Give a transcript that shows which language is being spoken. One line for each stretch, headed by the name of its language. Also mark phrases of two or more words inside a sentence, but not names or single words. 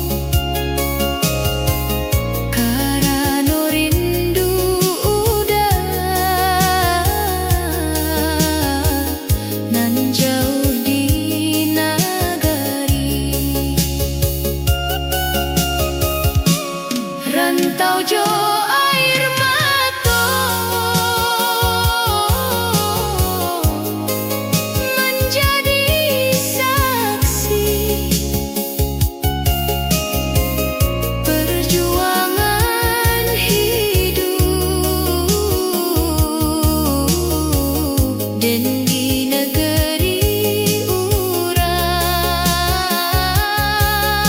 Minangkabau: Karena rindu udah nan jauh di nagari. Rantau jo air mata
Indonesian: menjadi saksi perjuangan hidup dan di negeri urang.